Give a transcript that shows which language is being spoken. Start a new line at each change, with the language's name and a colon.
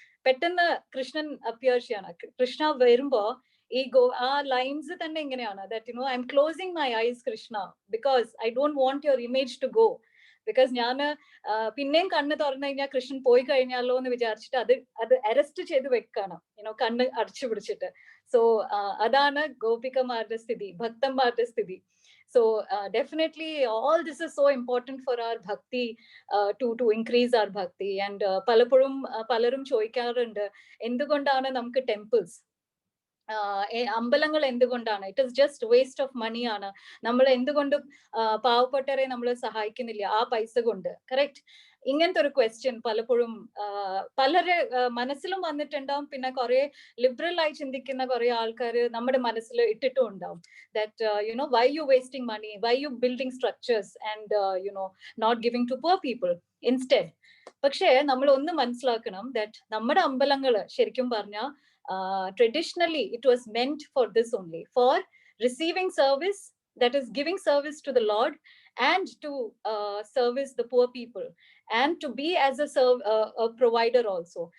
Malayalam: പെട്ടെന്ന് കൃഷ്ണൻ അപ്പിയർ ചെയ്യാണ്. കൃഷ്ണ വരുമ്പോ ആ ലൈൻസ് തന്നെ ഇങ്ങനെയാണ്,
English: That I am closing my eyes Krishna because I don't want your image to go.
Malayalam: Because ഞാൻ പിന്നെയും കണ്ണ് തുറന്നു കഴിഞ്ഞാൽ കൃഷ്ണൻ പോയി കഴിഞ്ഞാലോ എന്ന് വിചാരിച്ചിട്ട് അത് അറസ്റ്റ് ചെയ്ത് വെക്കാണ്, കണ്ണ് അടച്ചു പിടിച്ചിട്ട്. സോ അതാണ് ഗോപികമാരുടെ സ്ഥിതി, ഭക്തന്മാരുടെ സ്ഥിതി.
English: So definitely all this is so important for our bhakti, to increase our bhakti.
Malayalam: And പലരും ചോദിക്കാറുണ്ട് എന്തുകൊണ്ടാണ് നമുക്ക് ടെമ്പിൾസ്, അമ്പലങ്ങൾ എന്തുകൊണ്ടാണ്?
English: it is just waste of money
Malayalam: ആണ്. നമ്മൾ എന്തുകൊണ്ട് പാവപ്പെട്ടവരെ നമ്മൾ സഹായിക്കുന്നില്ല ആ പൈസ കൊണ്ട്? കറക്റ്റ്. ഇങ്ങനത്തെ ഒരു ക്വസ്റ്റ്യൻ പലപ്പോഴും പലരെ മനസ്സിലും വന്നിട്ടുണ്ടാവും. പിന്നെ കുറെ ലിബറൽ ആയി ചിന്തിക്കുന്ന കുറെ ആൾക്കാർ നമ്മുടെ മനസ്സിൽ ഇട്ടിട്ടും ഉണ്ടാവും.
English: That why you wasting money, why you building structures and not giving to poor people instead.
Malayalam: പക്ഷേ നമ്മൾ ഒന്ന് മനസ്സിലാക്കണം, ദാറ്റ് നമ്മുടെ അമ്പലങ്ങള് ശരിക്കും പറഞ്ഞാൽ
English: traditionally it was meant for this only, for receiving service, that is giving service to the Lord and to service the poor people and to be as a provider also.